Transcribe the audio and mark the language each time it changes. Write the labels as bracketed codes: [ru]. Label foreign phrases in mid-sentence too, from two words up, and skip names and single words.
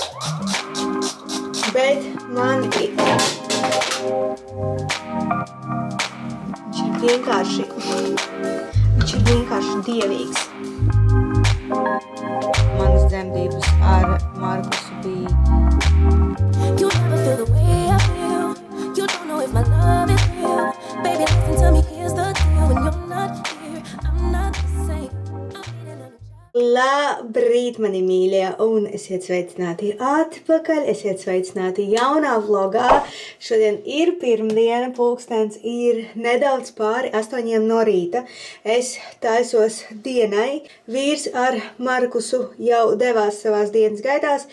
[lv] Bet man ir... Viņš ir vienkārši dievīgs. Manas dzemdības ar Markusu bija... [en] You never feel the way I feel. You don't know if my love is real. Baby, listen to me, here's the deal. When you're not here, I'm not the same. [lv] Labrīt, mani mīļie, un esiet sveicināti atpakaļ, esiet sveicināti jaunā vlogā. Šodien ir pirmdiena, pulkstens ir nedaudz pāri 8 no rīta. Es taisos dienai, vīrs ar Markusu jau devās savās dienas gaitās.